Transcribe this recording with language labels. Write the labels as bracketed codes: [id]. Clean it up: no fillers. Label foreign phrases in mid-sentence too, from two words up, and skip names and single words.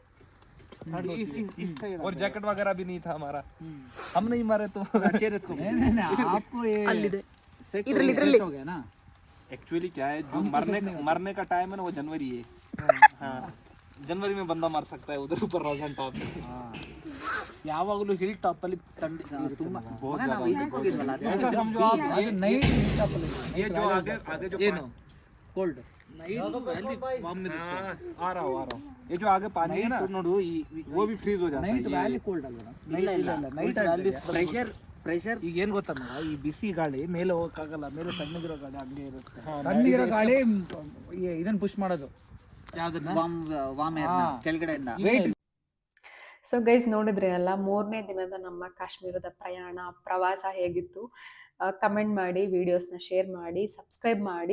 [hi] इस साइड और जैकेट वगैरह भी नहीं था हमारा, हम नहीं मारे तो नहीं, आपको ये [kn] ಅಲ್ಲಿದೆ [hi] सेट [kn] ಇದ್ರಲ್ಲಿ [hi] हो गया ना। एक्चुअली क्या है, जो मरने का टाइम है ना वो जनवरी है। हाँ जनवरी में बंदा मर सकता है उधर ऊपर रोजन टॉप में। [kn] ಯಾವಾಗಲೂ [en] hill top [kn] ಅಲ್ಲಿ ಥಂಡಿ ತುಂಬಾ ಮಗ ನಾವು ಇದಕ್ಕೆ ಹೋಗಿದ್ವಲ್ಲ, ಅದು [hi] ऐसा समझो आप, [kn] ಅದು ನೈಟ್ [hi] ये जो आगे जो [kn] ಏನು ಕೋಲ್ಡ್ [hi] आ रहा हूँ ये जो आगे पानी है ना [kn] ನೋಡು [hi] वो भी फ्रीज हो जाता है। [en] night valley cold [kn] ಅಲ್ವಾ? ಇಲ್ಲ ಇಲ್ಲ ನೈಟ್ ಅಲ್ಲಿ ಪ್ರೆಷರ್ ಈಗ ಏನ್ ಗೊತ್ತಾ ಮಗ, ಈ ಬಿಸಿ ಗಾಳಿ ಮೇಲೆ ಹೋಗಕ್ಕಾಗಲ್ಲ, ಮೇಲೆ ತಣ್ಣಗಿರೋ ಗಾಳಿ ಹಂಗೆ ಇರುತ್ತೆ. ತಣ್ಣಗಿರೋ ಗಾಳಿ ಇದನ್ನ ಪುಷ್ ಮಾಡೋದು, ಯಾವ್ದನ್ನ ವಾಮ್ ಕೆಳಗಡೆಯಿಂದ. [en] so guys [kn] ನೋಡಿದ್ರೆ ಅಲ್ಲ, 3ನೇ ದಿನದ ನಮ್ಮ ಕಾಶ್ಮೀರದ ಪ್ರಯಾಣ ಪ್ರವಾಸ ಹೇಗಿತ್ತು ಕಮೆಂಟ್ ಮಾಡಿ, ವಿಡಿಯೋಸ್ನ ಶೇರ್ ಮಾಡಿ, ಸಬ್ಸ್ಕ್ರೈಬ್ ಮಾಡಿ.